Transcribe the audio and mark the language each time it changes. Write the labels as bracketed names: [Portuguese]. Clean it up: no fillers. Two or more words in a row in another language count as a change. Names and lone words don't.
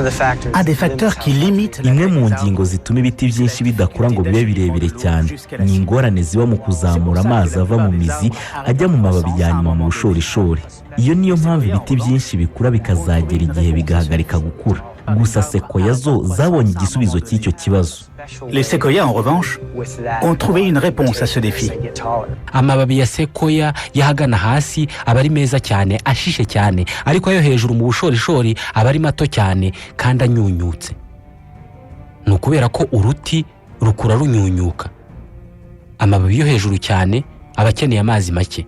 [Kinyarwanda] Imwe mu ngingo zituma ibiti byinshi bidakura ngo bibe birebire cyane ni ingorane ziba mu kuzamura amazi ava mu mizi ajya mu mababi ya nyuma mu bushorishori. Iyo niyo mpamvu ibiti byinshi bikura bikazagera igihe bigahagarika gukura. Gusa sequoia zo zabonye igisubizo cy'icyo kibazo. [French] Les séquoias, en revanche, ont trouvé une réponse à ce défi. [Kinyarwanda] Amababi ya sequoia yahagana hasi aba ari meza cyane, ashishe cyane, ariko ayo hejuru mu bushorishori aba ari mato cyane kandi anyunyutse. Ni ukubera ko uruti rukura runyunyuka. Amababi yo hejuru cyane aba akeneye amazi make.